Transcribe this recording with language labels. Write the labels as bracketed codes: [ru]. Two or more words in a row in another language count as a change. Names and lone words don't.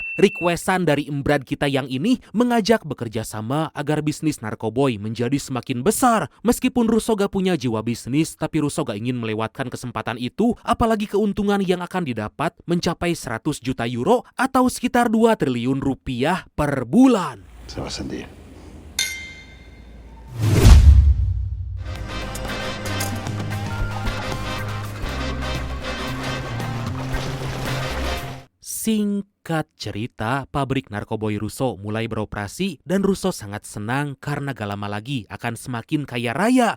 [id] Requestan dari embrad kita yang ini mengajak bekerja sama agar bisnis narkoboy menjadi semakin besar. Meskipun Russo gak punya jiwa bisnis, tapi Russo gak ingin melewatkan kesempatan itu, apalagi keuntungan yang akan didapat mencapai 100 juta euro atau sekitar 2 triliun rupiah per bulan. [it] Se va a sentir. [id] Singkat cerita, pabrik narkoboy Russo mulai beroperasi dan Russo sangat senang karena gak lama lagi akan semakin kaya raya.